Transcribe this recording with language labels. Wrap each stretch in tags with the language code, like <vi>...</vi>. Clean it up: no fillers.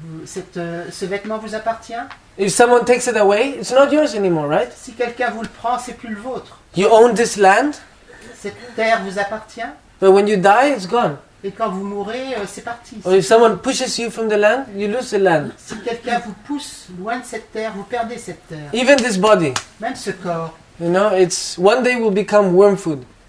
<fr>Ce vêtement vous appartient?</fr> <en>If someone takes it away, it's not yours anymore, right?</en> <fr>Si quelqu'un vous le prend, c'est plus le vôtre.</fr> <en>You own this land,</en> <fr>Cette terre vous appartient,</fr> <en>but when you die, it's gone.</en> <fr>et quand vous mourrez, c'est parti.</fr> <en>Or if someone pushes you from the land, you lose the land.</en> <fr>Si quelqu'un vous pousse loin de cette terre, vous perdez cette terre.</fr> <en>Even this body,</en> <fr>Même ce corps,</fr> <en>you know, it's one day will become worm food.</en>